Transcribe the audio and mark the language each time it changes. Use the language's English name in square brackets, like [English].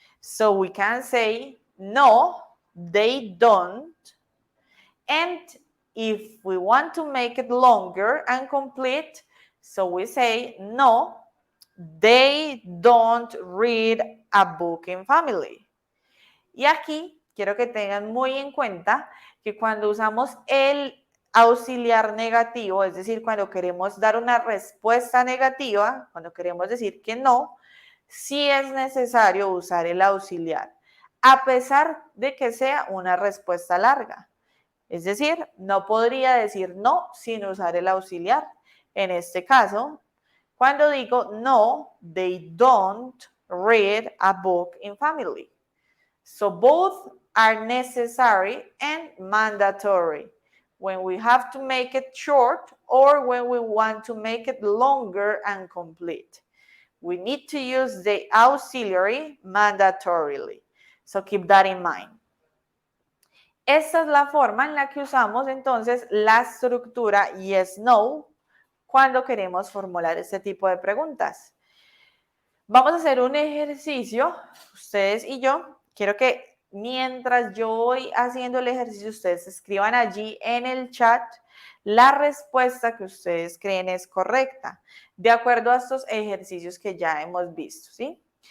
[English] So we can say, no, they don't. And if we want to make it longer and complete, so we say, no, they don't read a book in family. [Spanish] Y aquí quiero que tengan muy en cuenta que cuando usamos el auxiliar negativo, es decir, cuando queremos dar una respuesta negativa, cuando queremos decir que no, sí es necesario usar el auxiliar, a pesar de que sea una respuesta larga. Es decir, no podría decir no sin usar el auxiliar. En este caso, cuando digo [English] no, they don't read a book in family. So both are necessary and mandatory when we have to make it short or when we want to make it longer and complete. We need to use the auxiliary mandatorily. So keep that in mind. [Spanish] Esta es la forma en la que usamos entonces la estructura yes-no cuando queremos formular este tipo de preguntas. Vamos a hacer un ejercicio, ustedes y yo. Quiero que mientras yo voy haciendo el ejercicio, ustedes escriban allí en el chat la respuesta que ustedes creen es correcta, de acuerdo a estos ejercicios que ya hemos visto, ¿sí?